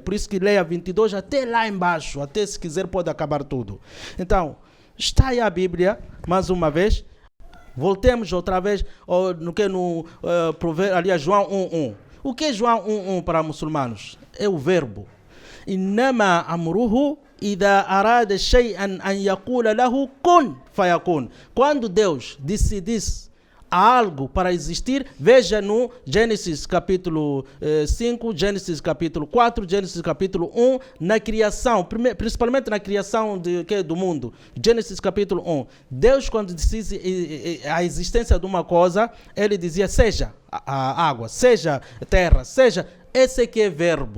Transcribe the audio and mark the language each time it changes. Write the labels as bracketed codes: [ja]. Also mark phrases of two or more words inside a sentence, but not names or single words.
[pt] Por isso que leia 22 até lá embaixo. Até se quiser pode acabar tudo. Então, está aí a Bíblia, mais uma vez. Voltemos outra vez aliás, João 1:1. O que é João 1:1 para muçulmanos? É o verbo. [ar] إنما أمره إذا أراد شيئا أن يقول له كن فيكون. [pt] Quando Deus decidisse algo para existir, veja no Gênesis capítulo 5, Gênesis capítulo 4, Gênesis capítulo 1, na criação, principalmente na criação do mundo. Gênesis capítulo 1. Deus, quando decide a existência de uma coisa, ele dizia, seja a água, seja terra, seja, esse que é verbo.